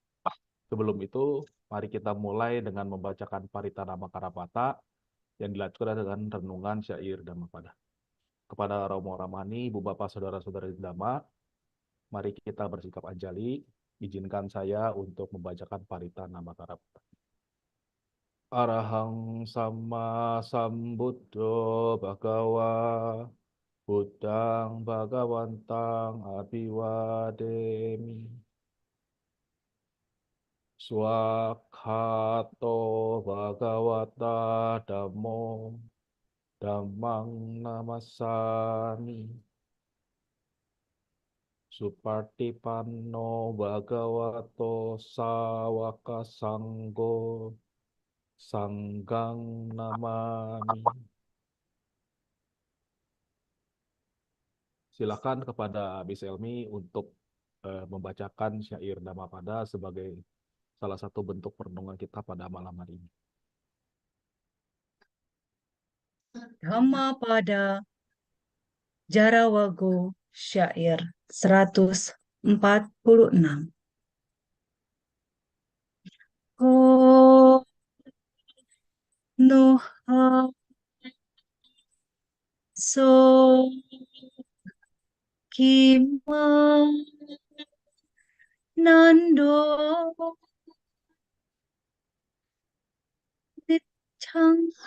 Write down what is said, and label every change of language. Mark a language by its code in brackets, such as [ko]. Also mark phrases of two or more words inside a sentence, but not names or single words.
[id] Sebelum itu, mari kita mulai dengan membacakan Paritana Makarapata yang dilanjutkan dengan renungan syair Dhammapada. Kepada Romo Ramani, Ibu Bapak, Saudara-saudari Dhamma, mari kita bersikap anjali. Izinkan saya untuk membacakan Paritana Makarapata. [pi] Arahang sama sambuddho bhagawa Buddhang Bhagawantang Abhiwademi. Swakhato Bhagavata Dhammo Dhammang Namasami. Supartipanno Bhagavato Sawaka Sanggo Sanggang Namami. [id] Silakan kepada Miss Elmi untuk membacakan syair Dhammapada sebagai salah satu bentuk perenungan kita pada malam hari ini. Dhammapada Jarawago Syair 146. [pi] Ko Nuha So Kima Nando Nichang